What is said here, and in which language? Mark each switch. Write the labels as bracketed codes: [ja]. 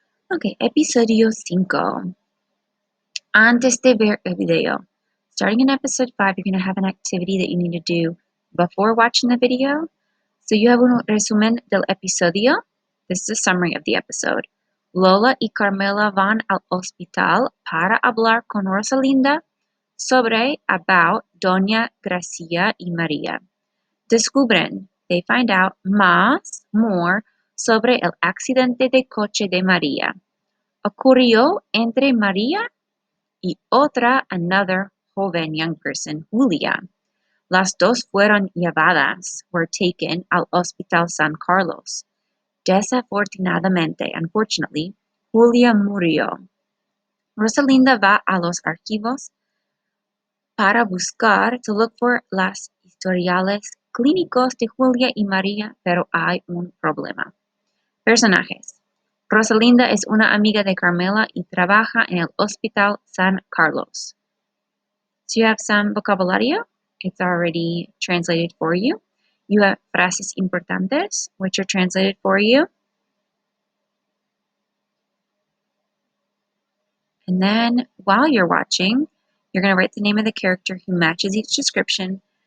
[es] Okay, episodio 5. Antes de ver el video. [en] Starting in episode 5, you're going to have an activity that you need to do before watching the video. So you have [es] un resumen del episodio. [en] This is a summary of the episode. [es] Lola y Carmela van al hospital para hablar con Rosalinda [en] about [es] Doña Gracia y María. Descubren, [en] they find out, more, [es] sobre el accidente de coche de María. Ocurrió entre María y [en] another [es] joven [en] young person, [es] Julia. Las dos fueron llevadas, [en] were taken [es] al Hospital San Carlos. Desafortunadamente, [en] unfortunately, [es] Julia murió. Rosalinda va a los archivos para buscar, [en] to look for [es] las historiales clínicos de Julia y María, pero hay un problema. Personajes. Rosalinda es una amiga de Carmela y trabaja en el Hospital San Carlos. [en] So you have some vocabulario. It's already translated for you. You have frases importantes, which are translated for you. And then while you're watching, you're going to write the name of the character who matches each description.